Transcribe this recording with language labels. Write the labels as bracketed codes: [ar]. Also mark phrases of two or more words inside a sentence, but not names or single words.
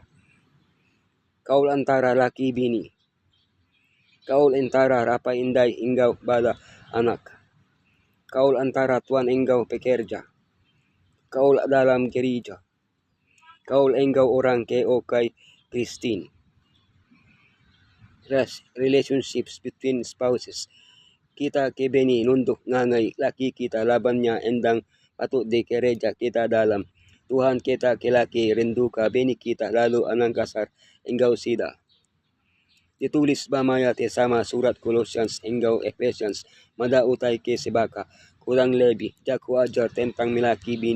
[iba] Kaul antara laki bini kaul antara apa indai enggau bala anak. Kaul antara tuan enggau pekerja. Kaul dalam gereja. Kaul enggau orang ke okai Kristen. [en] Relationships between spouses. [iba] Kita ke beni nunduk ngangai laki kita labannya endang patut di gereja kita dalam. Tuhan kita ke laki rindu ka beni kita lalu anang kasar enggau sida. Ditulis bamaya te sama surat Colossians enggau Ephesians mada utai ke sebaka kurang lebih jaku ajar tentang milaki bini.